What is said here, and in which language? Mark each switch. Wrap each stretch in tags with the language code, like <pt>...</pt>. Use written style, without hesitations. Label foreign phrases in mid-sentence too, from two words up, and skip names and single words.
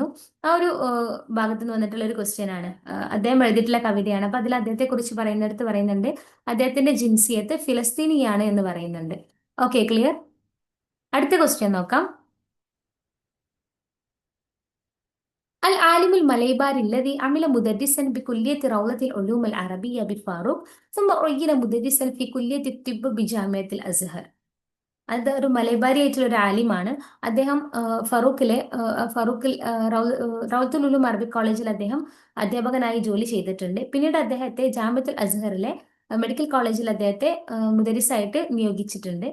<ml>ആ ഒരു ഭാഗത്ത് നിന്ന് വന്നിട്ടുള്ള ഒരു ക്വസ്റ്റ്യൻ ആണ്. അദ്ദേഹം എഴുതിയിട്ടുള്ള കവിതയാണ്. അപ്പൊ അതിൽ അദ്ദേഹത്തെ കുറിച്ച് പറയുന്നുണ്ട് അദ്ദേഹത്തിന്റെ</ml> <ar>جنسيته فلسطينية</ar> <ml>എന്ന് പറയുന്നുണ്ട്.</ml> <en>Okay, clear.</en> <ml>അടുത്ത ക്വസ്റ്റ്യൻ നോക്കാം.</ml> <ar>العالم المليباري الذي عمل مدرسا بكلية روضة العلوم العربية بالفاروق ثم عين مدرسا في كلية الطب بجامعة الأزهر.</ar> <ml>അത് ഒരു മലബാരി ആയിട്ടുള്ള ഒരു ആലിമാണ്. അദ്ദേഹം ഫറൂഖിൽ റൗത്തുൽ ഉലൂം</ml> <en>Arabic College</en> <ml>അദ്ദേഹം അധ്യാപകനായി ജോലി ചെയ്തിട്ടുണ്ട്. പിന്നീട് അദ്ദേഹത്തെ ജാമിഅത്തുൽ അസ്ഹറിലെ</ml> <en>Medical College</en> <ml>അദ്ദേഹത്തെ മുദരിസായിട്ട് നിയോഗിച്ചിട്ടുണ്ട്.</ml>